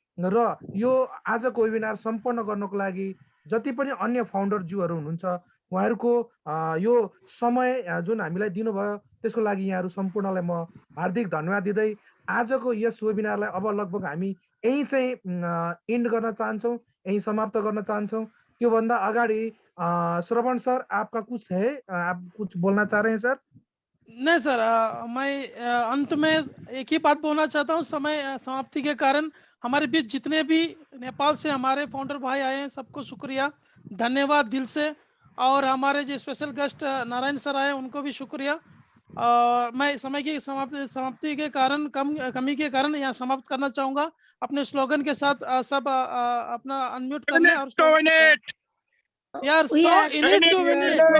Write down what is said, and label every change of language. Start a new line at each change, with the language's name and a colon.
Nepali: र यो आजको वेबिनार सम्पन्न गर्नको लागि जति पनि अन्य फाउन्डरज्यूहरू हुनुहुन्छ, उहाँहरूको यो समय जुन हामीलाई दिनुभयो त्यसको लागि यहाँहरू सम्पूर्णलाई म हार्दिक धन्यवाद दिँदै आजको यस वेबिनारलाई अब लगभग हामी यहीँ चाहिँ इन्ड गर्न चाहन्छौँ, यहीँ समाप्त गर्न चाहन्छौँ। त्योभन्दा अगाडि
Hindi: श्रवण सर, आपका कुछ है, आप कुछ बोलना चाह रहे हैं सर? नहीं सर, मैं अंत में एक ही बात बोलना चाहता हूँ। समय समाप्ति के कारण हमारे बीच जितने भी नेपाल से हमारे फाउंडर भाई आए हैं, सबको शुक्रिया, धन्यवाद दिल से। और हमारे जो स्पेशल गेस्ट नारायण सर आए, उनको भी शुक्रिया। मैं समय की समाप्ति के कारण कमी के कारण यहाँ समाप्त करना चाहूँगा। अपने स्लोगन के साथ सब अपना अनम्यूट कर लें और
English: We are so in it to win it.